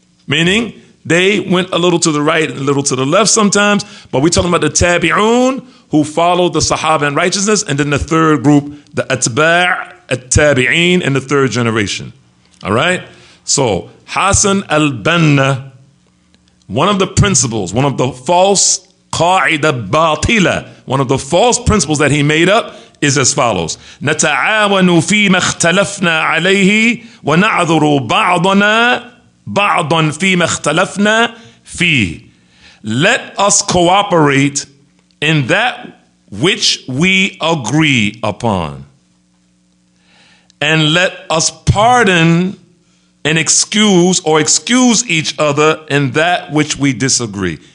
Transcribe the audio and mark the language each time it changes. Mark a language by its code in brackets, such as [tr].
[en] Meaning, they went a little to the right and a little to the left sometimes, but we're talking about the Tabi'un, who followed the Sahaba in righteousness, and then the third group, the Atba' at-Tabi'in in the third generation. All right? So, Hassan al-Banna, one of the principles, one of the false [ar] qa'ida batila, [en] one of the false principles that he made up is as follows. [ar] نتعاون فيما اختلفنا عليه ونعذر بعضنا بعضا فيما اختلفنا فيه. [en] Let us cooperate in that which we agree upon. And let us pardon and excuse each other in that which we disagree.